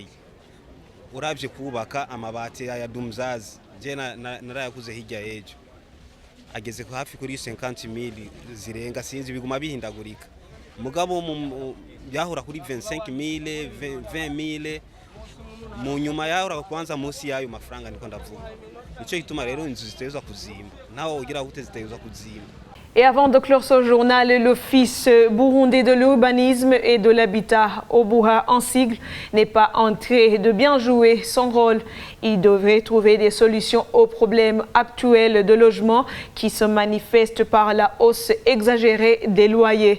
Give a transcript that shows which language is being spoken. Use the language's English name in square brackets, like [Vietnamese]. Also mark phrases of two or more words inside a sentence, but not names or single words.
[Rundi] Uravye kubaka amabati ya dumzazi je narayakuze hirya yejo ageze ku hafi kuri 50,000 zirenga sinzi biguma bihindagurika mugabo yahura kuri 25,000 20,000 mu nyuma yahura kwanza munsi yayo mafaranga niko ndavuga. Nico gituma rero inzu zitezwa kuzimba naho ugira gute zitezwa kuzimba. [French] Et avant de clore ce journal, l'Office burundais de l'urbanisme et de l'habitat, Obuha en sigle, n'est pas en train de bien jouer son rôle. Il devrait trouver des solutions aux problèmes actuels de logement qui se manifestent par la hausse exagérée des loyers.